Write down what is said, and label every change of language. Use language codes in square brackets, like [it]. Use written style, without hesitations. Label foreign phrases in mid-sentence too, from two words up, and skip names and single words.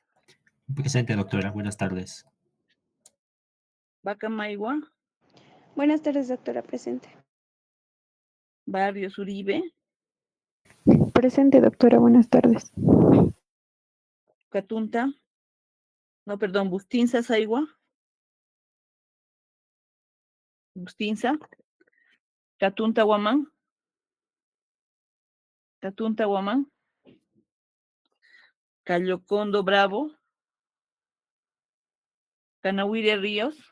[es] Presente, doctora. Buenas tardes. Vaca Maigua. Buenas tardes, doctora. Presente. Barrios Uribe. Presente, doctora. Buenas tardes. Catunta. No, perdón, Bustinza Saigua. Bustinza. Catunta Guamán. Catunta Guamán. Cayocondo Bravo. Canahuire Ríos.